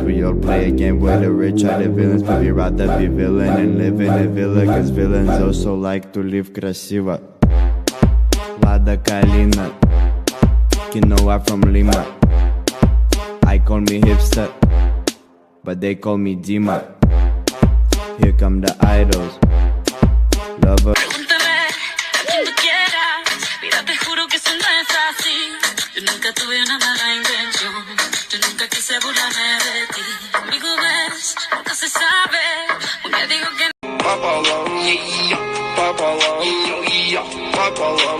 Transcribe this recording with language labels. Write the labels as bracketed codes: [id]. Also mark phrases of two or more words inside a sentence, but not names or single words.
[en] We all play a game where the rich are the villains, but we rather be villain and live in a villa, cause villains also like to live красиво. Lada Kalina, quinoa from Lima. I call me hipster, but they call me Dima. Here come the idols, lover. [es] Pregúntame a quien tú quieras, mira te juro que eso no es así. Yo nunca tuve una mala intención, yo nunca quise burlarme de ti. Conmigo ves, nunca se sabe, un día digo que [ru] пополам, пополам, пополам.